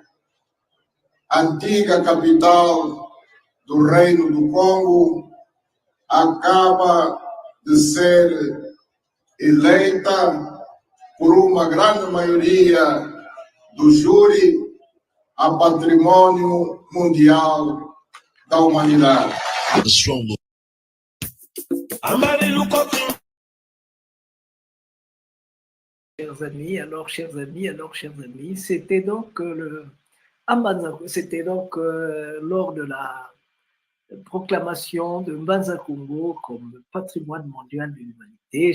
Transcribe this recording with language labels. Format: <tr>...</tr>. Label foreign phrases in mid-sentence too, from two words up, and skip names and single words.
<pt>antiga capital do Reino do Congo, acaba de ser eleita por uma grande maioria do júri a patrimônio mundial da humanidade.</pt> <fr>Chers amis, c'était donc lors de la proclamation de Mbanza Congo comme patrimoine mondial de l'humanité.</fr>